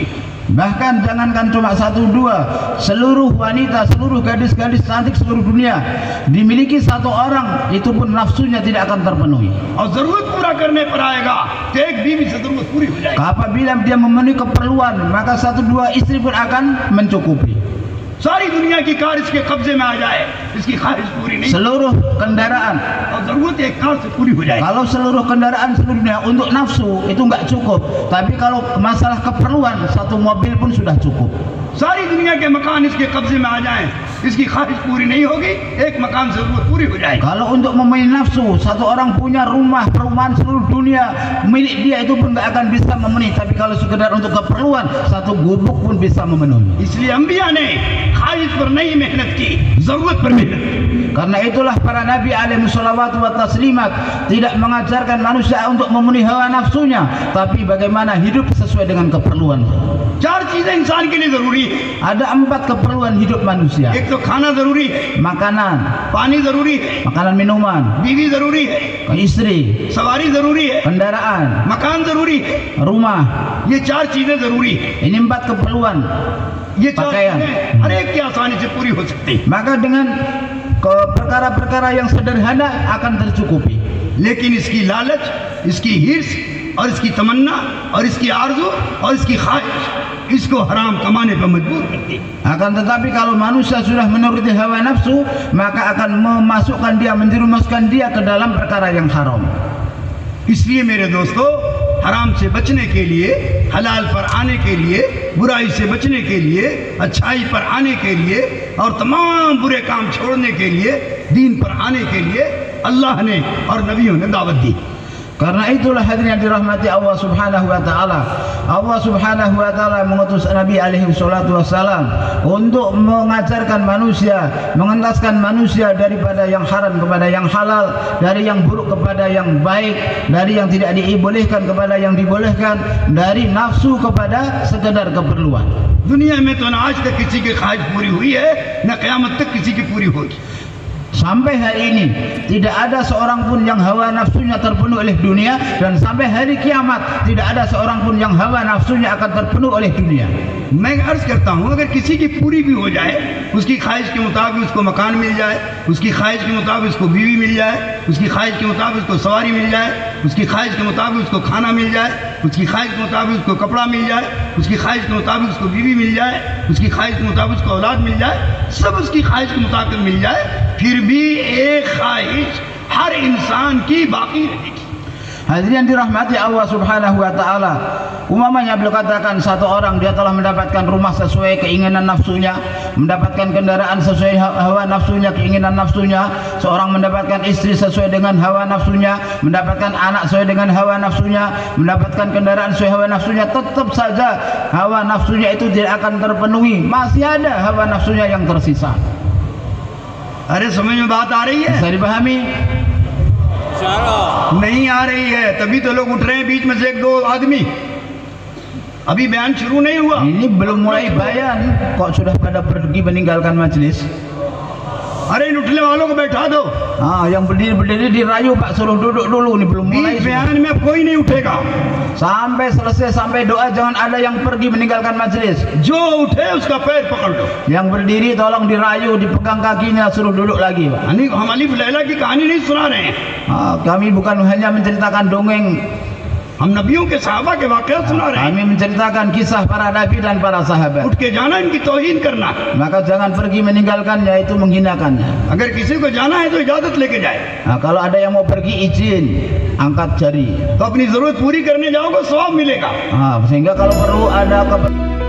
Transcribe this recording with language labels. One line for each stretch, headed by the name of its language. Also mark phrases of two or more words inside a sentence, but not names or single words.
Indonesian: Bahkan jangankan cuma satu dua, seluruh wanita, seluruh gadis-gadis cantik seluruh dunia dimiliki satu orang, itu pun nafsunya tidak akan terpenuhi.
Hindi: और जरूरत पूरा करने पर आएगा तो एक बीवी से जरूरत पूरी हो जाएगी.
Indonesian: Apabila dia memenuhi keperluan, maka satu dua istri pun akan mencukupi.
Hindi: सारी दुनिया की कार इसके कब्जे में आ जाए इसकी ख्वाहिश पूरी नहीं.
Indonesian: Seluruh kendaraan,
Hindi: और जरूरत एक कार से पूरी हो जाएगी.
Indonesian: kalau seluruh kendaraan seluruh dunia untuk nafsu itu nggak cukup, tapi kalau masalah keperluan satu mobil pun sudah cukup.
Hindi: सारी दुनिया के मकान इसके कब्जे में आ जाएं इसकी ख्वाहिश पूरी नहीं होगी, एक मकान से जरूरत पूरी हो जाएगी.
Indonesian: Kalau untuk memenuhi nafsu, satu orang punya rumah, perumahan seluruh dunia milik dia itu pun nggak akan bisa memenuhi. Tapi kalau sekedar untuk keperluan, satu gubuk pun bisa memenuhi.
Hindi: इसलिए अंबिया ने ख्वाहिश पर नहीं मेहनत की, जरूरत पर मेहनत.
Indonesian: Karena itulah para nabi
Arabic: عليه الصلوات والتسليمات
Indonesian: tidak mengajarkan manusia untuk memenuhi hawa nafsunya, tapi bagaimana hidup sesuai dengan keperluan.
Hindi: चार चीजें इंसान के लिए जरूरी है.
Indonesian: Ada 4 keperluan hidup manusia.
Hindi: एक तो खाना जरूरी है,
Indonesian: Makanan,
Hindi: पानी जरूरी है,
Indonesian: makanan minuman,
Hindi: बीवी जरूरी है,
Indonesian: istri,
Hindi: सवारी जरूरी है,
Indonesian: kendaraan,
Hindi: मकान जरूरी है.
Indonesian: rumah.
Hindi: ये चार चीजें जरूरी है.
Indonesian: Ini 4 keperluan.
Hindi: ये चार
Indonesian: Pakaian.
Hindi: चीजें हर एक की आसानी से पूरी हो सकती है.
Indonesian: Maka dengan perkara-perkara yang sederhana akan tercukupi.
Hindi: लेकिन इसकी लालच, इसकी हिर्स और इसकी तमन्ना और इसकी आरज़ू और इसकी ख्वाहिश इसको हराम कमाने पर मजबूर करती है।
Indonesian: Akan tetapi kalau manusia sudah menuruti hawa nafsu, maka akan memasukkan dia, menjerumuskan dia ke dalam perkara yang haram.
Hindi: इसलिए मेरे दोस्तों, हराम से बचने के लिए, हलाल पर आने के लिए, बुराई से बचने के लिए, अच्छाई पर आने के लिए और तमाम बुरे काम छोड़ने के लिए, दीन पर आने के लिए अल्लाह ने और नबियों ने दावत दी।
Indonesian: Karena itulah hadirin yang dirahmati Allah
Arabic: سبحانه وتعالى.
Indonesian: Allah
Arabic: سبحانه وتعالى
Indonesian: mengutus Nabi
Arabic: عليه الصلاة والسلام
Indonesian: untuk mengajarkan manusia, mengentaskan manusia daripada yang haram kepada yang halal, dari yang buruk kepada yang baik, dari yang tidak dibolehkan kepada yang dibolehkan, dari nafsu kepada sekedar keperluan.
Hindi: दुनिया में तो न आज तक किसी की ख्वाहिश पूरी हुई है, न क़यामत तक किसी की पूरी होगी।
Indonesian: Sampai hari ini tidak ada seorang pun yang hawa nafsunya terpenuh oleh dunia, dan sampai hari kiamat tidak ada seorang pun yang hawa nafsunya akan terpenuh oleh dunia.
Hindi: मैं अर्ज करता हूँ, अगर किसी की पूरी भी हो जाए, उसकी ख्वाहिश के मुताबिक उसको मकान मिल जाए, उसकी ख्वाहिश के मुताबिक उसको बीवी मिल जाए, उसकी ख्वाहिश के मुताबिक उसको सवारी मिल जाए, उसकी ख्वाहिश के मुताबिक उसको खाना मिल जाए, उसकी ख्वाहिश के मुताबिक उसको कपड़ा मिल जाए, उसकी ख्वाहिश के मुताबिक उसको बीवी मिल जाए, उसकी ख्वाहिश के मुताबिक उसको औलाद मिल जाए, सब उसकी ख्वाहिश के मुताबिक मिल जाए, फिर भी एक ख्वाहिश हर इंसान की बाकी रहेगी।
Indonesian: Hadirin dirahmati Allah
Arabic: سبحانه وتعالى,
Indonesian: umpamanya beliau katakan satu orang dia telah mendapatkan rumah sesuai keinginan nafsunya, mendapatkan kendaraan sesuai hawa nafsunya, keinginan nafsunya, seorang mendapatkan istri sesuai dengan hawa nafsunya, mendapatkan anak sesuai dengan hawa nafsunya, mendapatkan kendaraan sesuai hawa nafsunya, tetap saja hawa nafsunya itu tidak akan terpenuhi, masih ada hawa nafsunya yang tersisa.
Hindi: अरे समझ में बात आ रही है?
Indonesian: Bisa dipahami?
Hindi: नहीं आ रही है, तभी तो लोग उठ रहे हैं बीच में से एक दो आदमी। अभी बयान शुरू नहीं हुआ।
Indonesian: Ini belum mulai bayan kok sudah pada pergi meninggalkan majelis.
Hindi: अरे इन उठने वालों को बैठा दो।
Indonesian: Yang berdiri dirayu Pak, suruh duduk dulu, ini belum mulai.
Hindi: बीच बयान में अब कोई नहीं उठेगा।
Indonesian: Sampai selesai, sampai doa jangan ada yang pergi meninggalkan majelis.
Hindi: जो उठे उसका पैर पकड़ लो।
Indonesian: Yang berdiri tolong dirayu, dipegang kakinya, suruh duduk lagi Pak.
Hindi: हम अलीफ लैला की कहानी नहीं सुना रहे हैं,
Indonesian: Kami bukan hanya menceritakan dongeng,
Hindi: हम नबियों के सहाबा के वाक़या सुना रहे हैं।
Indonesian: kami menceritakan kisah para nabi dan para sahabat.
Hindi: उठ के जाना, इनकी तौहीन करना।
Indonesian: Maka jangan pergi meninggalkannya, itu menghinakannya.
Hindi: अगर किसी को जाना है तो इजाजत लेके जाए।
Indonesian: Kalau ada yang mau pergi izin, angkat jari.
Hindi: तो अपनी जरूरत पूरी करने जाओगे, सवाब मिलेगा।
Indonesian: Sehingga kalau perlu ada